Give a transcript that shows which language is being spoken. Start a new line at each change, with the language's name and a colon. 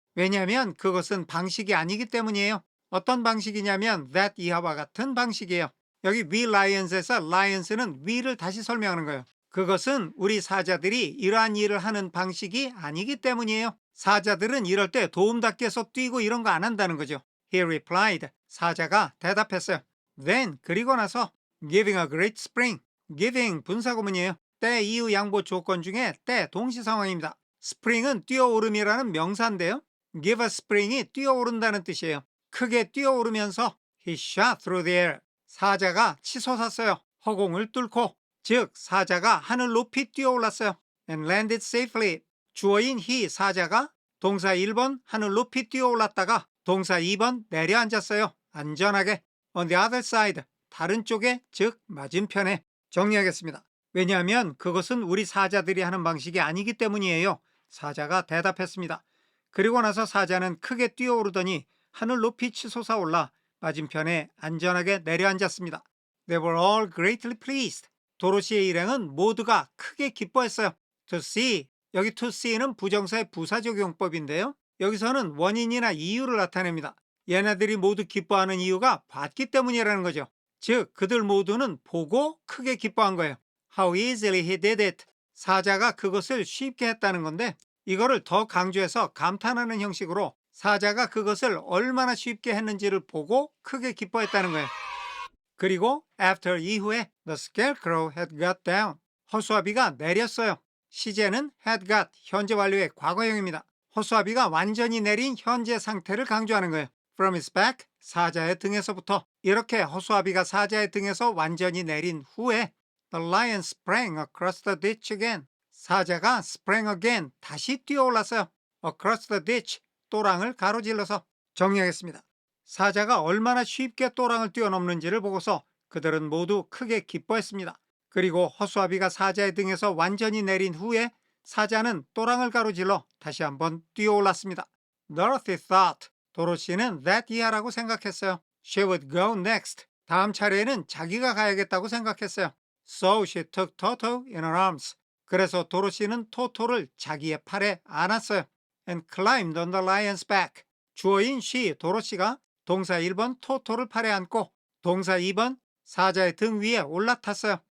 Korean: 왜냐하면 그것은 방식이 아니기 때문이에요. 어떤 방식이냐면 that 이하와 같은 방식이에요. 여기
English: we lions
Korean: 에서 lions는 we를 다시 설명하는 거예요. 그것은 우리 사자들이 이러한 일을 하는 방식이 아니기 때문이에요. 사자들은 이럴 때 도움닫기에서 뛰고 이런 거 안 한다는 거죠.
English: He replied.
Korean: 사자가 대답했어요.
English: Then
Korean: 그리고 나서
English: giving a great spring.
Korean: giving 분사구문이에요. 때 이후 양보 조건 중에 때 동시 상황입니다. spring은 뛰어오름이라는 명사인데요. give a spring이 뛰어오른다는 뜻이에요. 크게 뛰어오르면서
English: he shot through the air.
Korean: 사자가 치솟았어요. 허공을 뚫고 즉 사자가 하늘 높이 뛰어올랐어요.
English: and landed safely.
Korean: 주어인 he 사자가 동사 1번 하늘 높이 뛰어올랐다가 동사 2번 내려앉았어요. 안전하게.
English: on the other side.
Korean: 다른 쪽에 즉 맞은편에. 정리하겠습니다. 왜냐하면 그것은 우리 사자들이 하는 방식이 아니기 때문이에요. 사자가 대답했습니다. 그리고 나서 사자는 크게 뛰어오르더니 하늘 높이 치솟아 올라 맞은편에 안전하게 내려앉았습니다.
English: They were all greatly pleased.
Korean: 도로시의 일행은 모두가 크게 기뻐했어요.
English: To see.
Korean: 여기 to see는 부정사의 부사적용법인데요. 여기서는 원인이나 이유를 나타냅니다. 얘네들이 모두 기뻐하는 이유가 봤기 때문이라는 거죠. 즉 그들 모두는 보고 크게 기뻐한 거예요.
English: How easily he did it.
Korean: 사자가 그것을 쉽게 했다는 건데 이거를 더 강조해서 감탄하는 형식으로 사자가 그것을 얼마나 쉽게 했는지를 보고 크게 기뻐했다는 거예요. 그리고
English: after
Korean: 이후에
English: the scarecrow had got down.
Korean: 허수아비가 내렸어요. 시제는 had got 현재 완료의 과거형입니다. 허수아비가 완전히 내린 현재 상태를 강조하는 거예요.
English: From his back
Korean: 사자의 등에서부터 이렇게 허수아비가 사자의 등에서 완전히 내린 후에
English: the lion sprang across the ditch again.
Korean: 사자가
English: sprang again
Korean: 다시 뛰어올랐어요.
English: across the ditch
Korean: 또랑을 가로질러서. 정리하겠습니다. 사자가 얼마나 쉽게 또랑을 뛰어넘는지를 보고서 그들은 모두 크게 기뻐했습니다. 그리고 허수아비가 사자의 등에서 완전히 내린 후에 사자는 또랑을 가로질러 다시 한번 뛰어올랐습니다.
English: Dorothy thought.
Korean: 도로시는 that 이하라고 생각했어요.
English: She would go next.
Korean: 다음 차례에는 자기가 가야겠다고 생각했어요.
English: So she took Toto in her arms.
Korean: 그래서 도로시는 토토를 자기의 팔에 안았어요.
English: And climbed on the lion's back.
Korean: 주어인 she, 도로시가 동사 1번 토토를 팔에 안고 동사 2번 사자의 등 위에 올라탔어요.